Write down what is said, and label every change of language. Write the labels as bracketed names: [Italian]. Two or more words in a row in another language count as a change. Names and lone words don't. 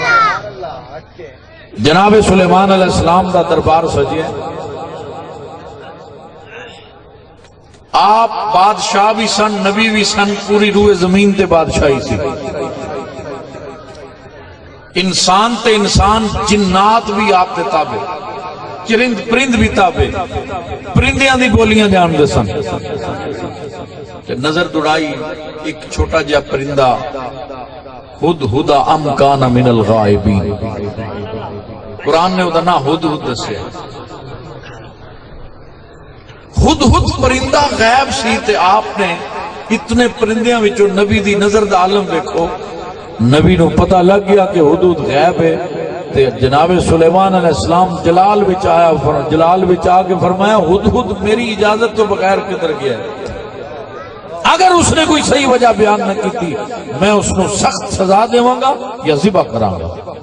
[Punjabi] جناب سلیمان علیہ السلام دا دربار سجیا، آپ بادشاہ بھی سن، نبی بھی سن، پوری روح زمین تے بادشاہی سی، انسان تے انسان، جنات بھی آپ تے تابع، چرند پرند بھی تابع، پرندیاں دی بولیاں جان دے سن۔ نظر دوڑائی ایک چھوٹا جا پرندہ، ہد ہدا [Arabic] ام کان من الغائبین، [Punjabi] قرآن نے ادھا ہد ہد دسے، ہد ہد پرندہ غیب سی تے آپ نے اتنے پرندیاں وچوں نبی دی نظر دا عالم دیکھو، نبی نو پتہ لگ گیا کہ ہد ہد غیب ہے، تے جناب سلیمان علیہ السلام جلال وچ آیا، جلال وچ آ کے فرمایا ہد ہد میری اجازت تو بغیر کدھر گیا ہے، [Urdu] اگر اس نے کوئی صحیح وجہ بیان نہ کی تھی میں اس کو سخت سزا [Punjabi] دیواں گا یا ذبح کراں گا۔